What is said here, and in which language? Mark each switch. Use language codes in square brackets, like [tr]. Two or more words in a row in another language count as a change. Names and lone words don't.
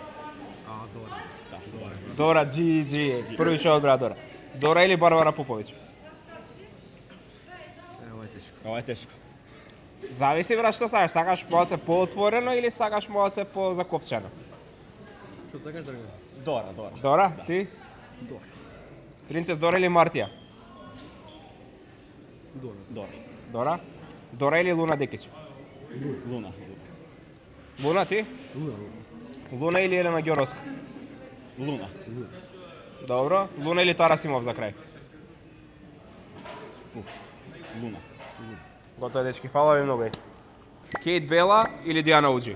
[mk] Дора. Да, Дора. Дора, Джиджи, први шо одбра Дора. Дора или Барбара Поповиќ? Ова е тешко. Зависи, брат, што сакаш. Сакаш малце поотворено или сакаш малце позакопчено? Што сакаш да Дора. Дора, ти? Дора. Принцес Дора или Мартија? Дора. Дора? Дора или Луна Декич? Луна. Луна, ти? Луна или Елена Ѓуровска? Луна. Добро. Луна или Тара Симов за крај? Луна. Готово, дечки, фала ви многу. Кейт Бела или Дијана Уџи?